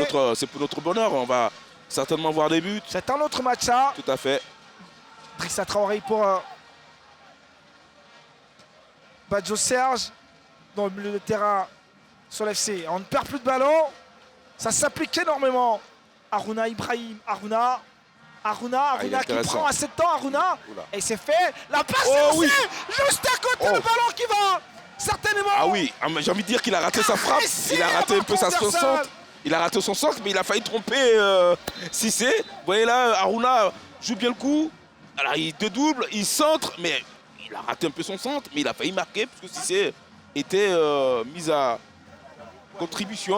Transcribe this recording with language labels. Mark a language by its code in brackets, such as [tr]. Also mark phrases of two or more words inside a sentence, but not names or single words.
[fr] C'est pour notre bonheur. On va certainement voir des buts. C'est un autre match, ça. Tout à fait. Drissa Traoré pour Badjo Serge dans le milieu de terrain sur l'FC. On ne perd plus de ballon. Ça s'applique énormément. Harouna Ibrahim. Harouna il est qui intéressant. prend assez de temps. Harouna. Oula. Et c'est fait. La passe Oh, est lancée. oui. Juste à côté, Oh. le ballon qui va. Certainement. Ah oui, mais j'ai envie de dire qu'il a raté sa frappe. Il a raté un peu son centre. Il a raté son centre, mais il a failli tromper Cissé. Vous voyez là, Harouna joue bien le coup. Alors il dédouble, il centre, mais il a raté un peu son centre, mais il a failli marquer parce que Cissé était mis à contribution.